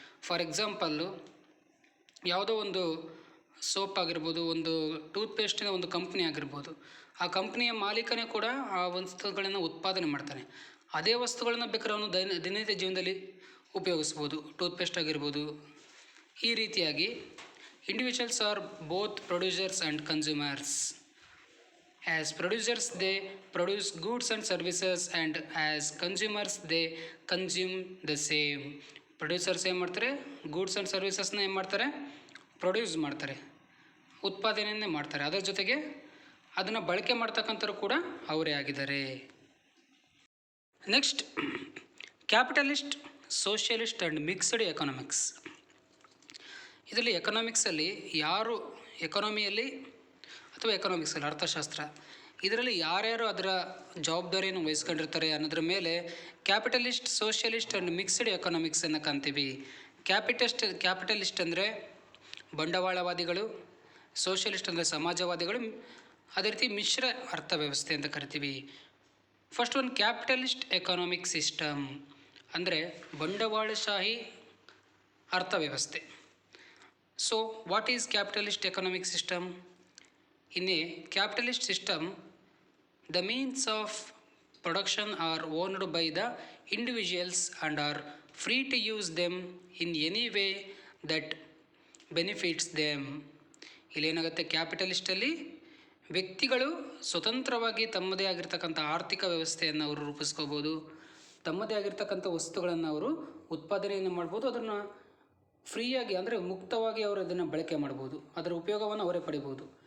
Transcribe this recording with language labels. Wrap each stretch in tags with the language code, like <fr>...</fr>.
<en>for example,</en> <kn>ಯಾವುದೋ ಒಂದು soap ಆಗಿರ್ಬೋದು, ಒಂದು ಟೂತ್ಪೇಸ್ಟಿನ ಒಂದು ಕಂಪ್ನಿ ಆಗಿರ್ಬೋದು, ಆ ಕಂಪ್ನಿಯ ಮಾಲೀಕನೇ ಕೂಡ ಆ ವಸ್ತುಗಳನ್ನು ಉತ್ಪಾದನೆ ಮಾಡ್ತಾನೆ. ಅದೇ ವಸ್ತುಗಳನ್ನು ಬೇಕಾದ್ರೆ ಅವನು ದಿನನಿತ್ಯ ಜೀವನದಲ್ಲಿ ಉಪಯೋಗಿಸ್ಬೋದು, ಟೂತ್ಪೇಸ್ಟ್ ಆಗಿರ್ಬೋದು. ಈ ರೀತಿಯಾಗಿ</kn> <en>Individuals are both producers and consumers. As producers they produce goods and services, and as consumers they consume the same.</en> <kn>Producers ಏನು ಮಾಡ್ತಾರೆ? ಗೂಡ್ಸ್ ಆ್ಯಂಡ್ ಸರ್ವಿಸಸ್ನ ಏನು ಮಾಡ್ತಾರೆ? ಪ್ರೊಡ್ಯೂಸ್ ಮಾಡ್ತಾರೆ, ಉತ್ಪಾದನೆಯನ್ನೇ ಮಾಡ್ತಾರೆ. ಅದರ ಜೊತೆಗೆ ಅದನ್ನು ಬಳಕೆ ಮಾಡ್ತಕ್ಕಂಥವ್ರು ಕೂಡ ಅವರೇ ಆಗಿದ್ದಾರೆ.</kn> <en>Next, capitalist, socialist and mixed economics.</en> <kn>ಇದರಲ್ಲಿ ಎಕನಾಮಿಕ್ಸಲ್ಲಿ ಯಾರು ಎಕಾನಮಿಯಲ್ಲಿ ಅಥವಾ ಎಕನಾಮಿಕ್ಸಲ್ಲಿ ಅರ್ಥಶಾಸ್ತ್ರ, ಇದರಲ್ಲಿ ಯಾರ್ಯಾರು ಅದರ ಜವಾಬ್ದಾರಿಯನ್ನು ವಹಿಸ್ಕೊಂಡಿರ್ತಾರೆ ಅನ್ನೋದ್ರ ಮೇಲೆ ಕ್ಯಾಪಿಟಲಿಸ್ಟ್, ಸೋಷಿಯಲಿಸ್ಟ್ ಆ್ಯಂಡ್ ಮಿಕ್ಸ್ಡ್ ಎಕನಾಮಿಕ್ಸನ್ನು ಕಾಣ್ತೀವಿ. ಕ್ಯಾಪಿಟಲಿಸ್ಟ್ ಅಂದರೆ ಬಂಡವಾಳವಾದಿಗಳು, ಸೋಷಿಯಲಿಸ್ಟ್ ಅಂದರೆ ಸಮಾಜವಾದಿಗಳು, ಅದೇ ರೀತಿ ಮಿಶ್ರ ಅರ್ಥವ್ಯವಸ್ಥೆ ಅಂತ ಕರಿತೀವಿ. ಫಸ್ಟ್ ಒಂದು ಕ್ಯಾಪಿಟಲಿಸ್ಟ್ ಎಕನಾಮಿಕ್ ಸಿಸ್ಟಮ್ ಅಂದರೆ ಬಂಡವಾಳಶಾಹಿ ಅರ್ಥವ್ಯವಸ್ಥೆ.</kn> <en>So what is capitalist economic system? In a capitalist system, the means of production are owned by the individuals and are free to use them in any way that benefits them.</en> <kn>ಇಲ್ಲೇನಾಗುತ್ತೆ, ಕ್ಯಾಪಿಟಲಿಸ್ಟಲ್ಲಿ ವ್ಯಕ್ತಿಗಳು ಸ್ವತಂತ್ರವಾಗಿ ತಮ್ಮದೇ ಆಗಿರ್ತಕ್ಕಂಥ ಆರ್ಥಿಕ ವ್ಯವಸ್ಥೆಯನ್ನು ಅವರು ರೂಪಿಸ್ಕೋಬೋದು, ತಮ್ಮದೇ ಆಗಿರ್ತಕ್ಕಂಥ ವಸ್ತುಗಳನ್ನು ಅವರು ಉತ್ಪಾದನೆಯನ್ನು ಮಾಡ್ಬೋದು, ಅದನ್ನು ಫ್ರೀಯಾಗಿ ಅಂದರೆ ಮುಕ್ತವಾಗಿ ಅವರು ಅದನ್ನು ಬಳಕೆ ಮಾಡ್ಬೋದು, ಅದರ ಉಪಯೋಗವನ್ನು ಅವರೇ ಪಡಿಬೋದು.</kn>